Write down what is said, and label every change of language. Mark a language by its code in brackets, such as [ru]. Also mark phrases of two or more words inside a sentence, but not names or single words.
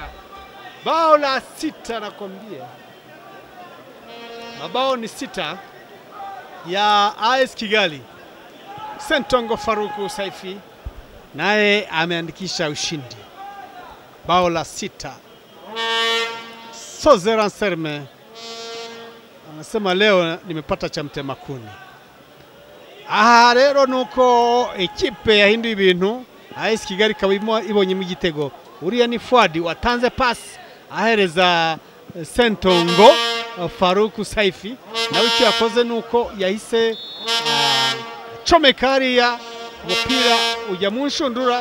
[sw] Bao la 6 nakwambia. Mabao ni 6 ya AS Kigali. Sentongo Faruku Saifi naye ameandikisha ushindi. Bao la 6. Sozer Anserme anasema leo nimepata cha mtema kuni. [rw] Rero nuko ekipe yahinduye ibintu. AS Kigali kabimo ibonye mu gitego. Uriya ni Fuadi watanze pass ahereza Sentongo Faruku Saifi, nawe icyo yakoze nuko yahise chomekariya umupira ujya mu nshundura.